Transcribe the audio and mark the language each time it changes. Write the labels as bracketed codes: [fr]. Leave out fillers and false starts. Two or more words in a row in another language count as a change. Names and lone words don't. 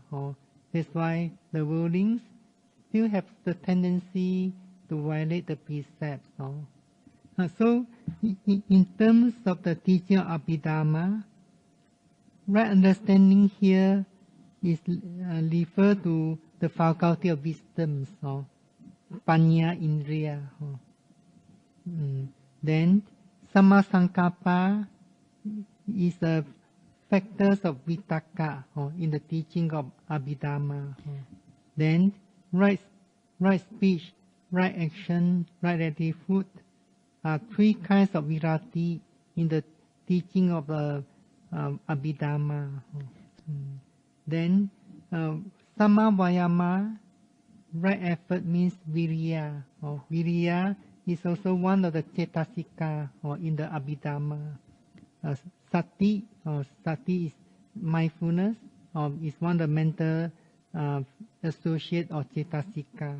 [en] That's why the worldlings still have the tendency to violate the precepts. So in terms of the teaching of Abhidhamma, right understanding here is referred to the faculty of wisdoms, [pi] panya indriya. [en] Then [pi] samma sankappa [en] is the factors of vitakka in the teaching of Abhidhamma. Then right speech, right action, right attitude are 3 kinds of virati in the teaching of Abhidhamma. [pi] Then samma vayama, [en] right effort, means viriya. Viriya is also one of the cetasika in the Abhidhamma. Sati is mindfulness, is one of the mental associate or cetasika.